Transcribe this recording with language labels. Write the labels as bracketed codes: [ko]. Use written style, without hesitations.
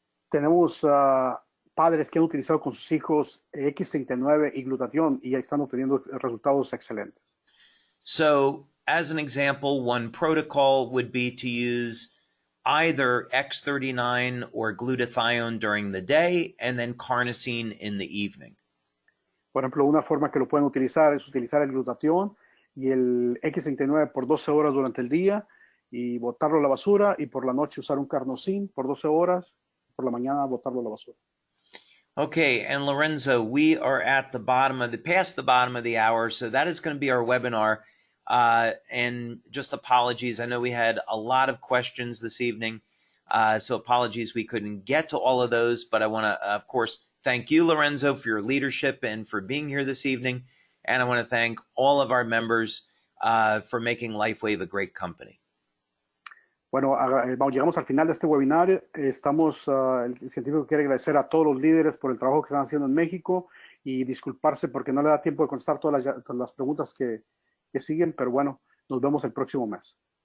[es] Tenemos padres que han utilizado con sus hijos X39 y glutatión y ya están obteniendo resultados excelentes. [en] So, as an example, one protocol would be to use either X39 or glutathione during the day and then carnosine in the evening. [es] Por ejemplo, una forma que lo pueden utilizar es utilizar el glutatión y el X39 por 12 horas durante el día y botarlo a la basura, y por la noche usar un carnosín por 12 horas, por la mañana botarlo a la basura. [en] Okay, and Lorenzo, we are at past the bottom of the hour, so that is going to be our webinar. And just apologies, I know we had a lot of questions this evening, so apologies we couldn't get to all of those, but I want to, of course, thank you, Lorenzo, for your leadership and for being here this evening, and I want to thank all of our members for making LifeWave a great company. [es] Bueno, llegamos al final de este webinar. El científico quiere agradecer a todos los líderes por el trabajo que están haciendo en México y disculparse porque no le da tiempo de contestar todas las preguntas que siguen, pero bueno, nos vemos el próximo mes.